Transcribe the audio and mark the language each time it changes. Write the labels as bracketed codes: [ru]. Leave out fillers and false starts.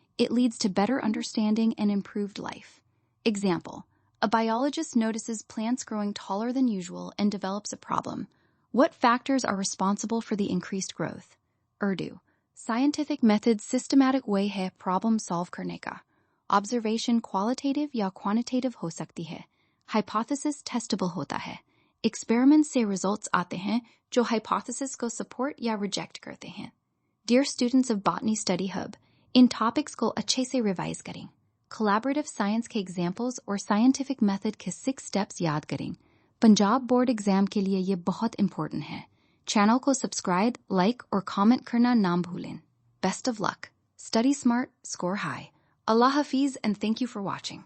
[en] It leads to better understanding and improved life. Example. A biologist notices plants growing taller than usual and develops a problem. What factors are responsible for the increased growth? Urdu. [hi] Scientific method systematic way है problem solve करने का. Observation qualitative या quantitative हो सकती है. Hypothesis testable होता है. Experiments से results आते हैं जो hypothesis को support या reject करते हैं. [en] Dear students of Botany Study Hub, [hi] in topics को अच्छे से revise करें. Collaborative science के examples और scientific method के 6 steps याद करें. पंजाब बोर्ड एग्जाम के लिए ये बहुत important है. Channel को subscribe, like और comment करना ना भूलें. [en] Best of luck. Study smart, score high. Allah Hafiz and thank you for watching.